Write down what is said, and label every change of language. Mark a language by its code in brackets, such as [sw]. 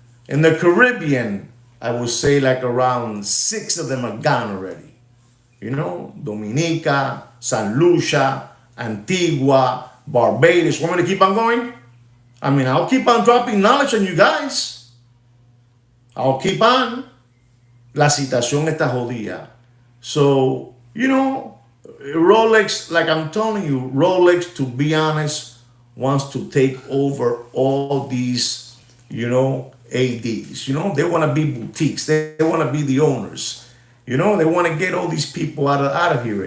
[en] In the Caribbean, I would say like around 6 of them are gone already. You know, Dominica, San Lucia, Antigua, Barbados. Want me to keep on going? I mean, I'll keep on dropping knowledge on you guys. I'll keep on. [es] La situación está jodida. [en] So, you know, Rolex, like I'm telling you, Rolex, to be honest, wants to take over all these, you know, ADs. You know, they want to be boutiques. They want to be the owners. You know, they want to get all these people out of here.